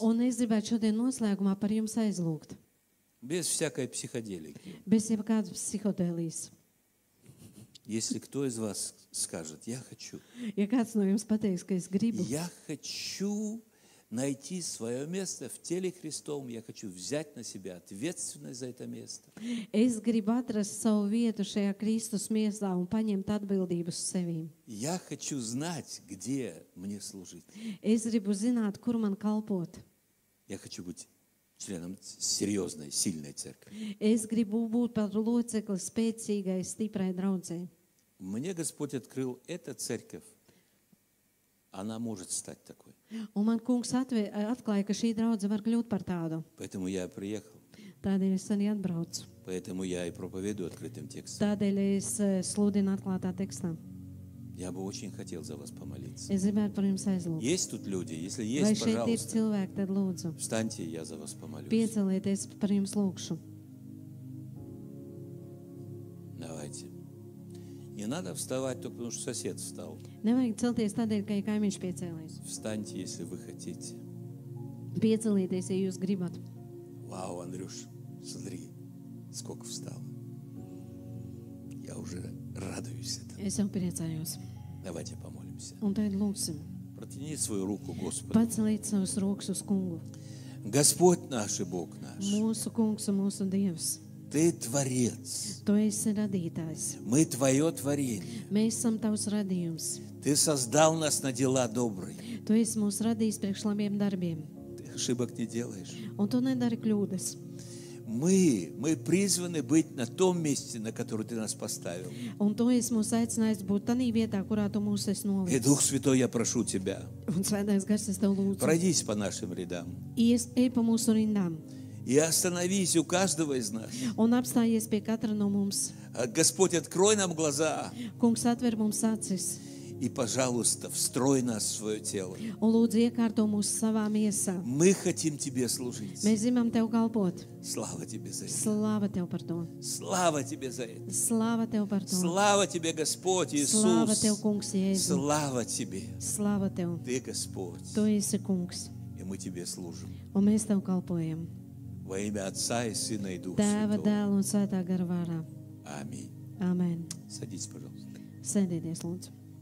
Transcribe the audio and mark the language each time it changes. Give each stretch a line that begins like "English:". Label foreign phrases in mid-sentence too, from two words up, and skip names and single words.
Latvian: Un es gribētu šodien noslēgumā par jums aizlūgt.
Russian: Без всякой психоделики.
Latvian: Bez jebkādas psihodēlijas.
Russian: Если кто из вас скажет, я хочу.
Latvian: Ja kāds no jums pateiks, ka es gribu,
Russian: Я хочу найти свое место в теле Христовом. Я хочу взять на себя ответственность за это место.
Latvian: es gribu atrast savu vietu šajā Kristus miesā un paņemt atbildību uz sevīm.
Russian: Я хочу знать, где мне служить.
Latvian: Es gribu zināt, kur man kalpot.
Russian: Я хочу быть членом серьезной, сильной церкви.
Latvian: Es gribu būt par locekli spēcīgai, stiprai draudzē.
Russian: Мне Господь открыл эту церковь. Она может стать такой.
Latvian: Un man kungs atklāja, ka šī draudze var kļūt par tādu.
Russian: Поэтому я приехал.
Latvian: Tādēļ es arī atbraucu.
Russian: Поэтому я и проповедую открытым текстом.
Latvian: Tādēļ es sludinu atklātā tekstā.
Russian: Я бы очень хотел за вас помолиться.
Latvian: Es gribētu par jums aizlūgt.
Russian: Есть тут люди? Если
Latvian: Vai
Russian: есть,
Latvian: šeit ir
Russian: пожалуйста,
Latvian: cilvēki, tad lūdzu.
Russian: встаньте, я за вас помолюсь.
Latvian: Piecelieties, par jums lūgšu.
Russian: Давайте. Не надо вставать только потому, что сосед встал.
Latvian: Nevajag celties tādēļ, ka ir kaimiņš piecēlies.
Russian: Встаньте, если вы хотите.
Latvian: Piecelieties, ja jūs gribat.
Russian: Вау, Андрюш, смотри, сколько встало. Я уже радуюсь этому.
Latvian: Es jau priecājos.
Russian: Давайте помолимся.
Latvian: Un tad lūgsim.
Russian: Протяни свою руку Господу.
Latvian: Paceliet savus rokas uz kungu.
Russian: Господь наш и Бог наш,
Latvian: Mūsu kungs un mūsu Dievs.
Russian: Ты Творец.
Latvian: Tu esi radītājs.
Russian: Мы Твое творение.
Latvian: Mēs esam tavs radījums.
Russian: Ты создал нас на дела добрые.
Latvian: Tu esi mūs radījis priekš labiem darbiem.
Russian: Ты ошибок не делаешь.
Latvian: Un tu nedari kļūdas.
Russian: Мы призваны быть на том месте, на которое Ты нас поставил.
Latvian: Un tu esi mūs aicinājis būt tādā vietā, kurā tu mūs esi
Russian: И
Latvian: nolicis.
Russian: Дух Святой, я прошу Тебя,
Latvian: Un svētais gars, es tev lūdzu.
Russian: пройдись по нашим рядам
Latvian: Ej pa mūsu rindām
Russian: и остановись у каждого из нас.
Latvian: un apstājies pie katra no mums.
Russian: Господь, открой нам глаза
Latvian: Kungs atver mums acis
Russian: И, пожалуйста, встрой нас в свое тело.
Latvian: Un lūdzu, iekārto mūs savā miesā.
Russian: Мы хотим Тебе служить.
Latvian: Mēs zinām Tev kalpot.
Russian: Слава Тебе за это.
Latvian: Slāva Tev par to.
Russian: Слава Тебе за это.
Latvian: Slāva Tev par to.
Russian: Слава Тебе, Господь
Latvian: Slāva
Russian: Иисус.
Latvian: Tev, Kungs, Jēzu.
Russian: Слава Тебе.
Latvian: Slāva Tev.
Russian: Ты Господь.
Latvian: Tu esi Kungs.
Russian: И мы Тебе служим.
Latvian: Un mēs Tev kalpojam.
Russian: Во имя Отца и Сына и Духа
Latvian: Tēva,
Russian: Святого.
Latvian: Dēla un Svētā gara vārdā.
Russian: Аминь.
Latvian: Āmen.
Russian: Садитесь, пожалуйста.
Latvian: Sēdieties, lūdzu.